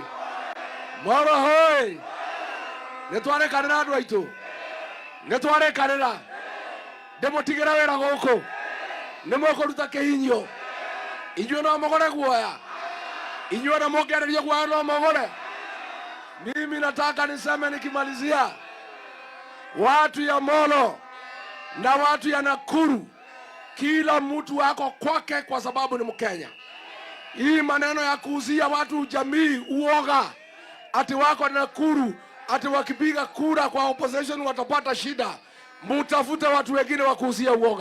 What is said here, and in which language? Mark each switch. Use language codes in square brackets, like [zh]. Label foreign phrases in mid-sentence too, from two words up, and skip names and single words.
[ki] Moro hoi. Nĩtwarĩkanĩra andũ aitũ, nĩtwarĩkanĩra ndĩmũtigĩre wĩra gũkũ, nĩmũkũruta kĩhinyio. Inyuĩ no mũgũre guoya, inyuĩ na mũngĩarĩria guoya no mũgũre. [sw] Mimi nataka niseme nikimalizia, watu ya Molo na watu ya Nakuru, kila mtu wako kwake kwa sababu ni Mkenya. Hii maneno ya kuuzia watu jamii uoga, ati wako Nakuru, ati wakipiga kura kwa opposition watapata shida, mutafute watu wengine wa kuuzia uoga.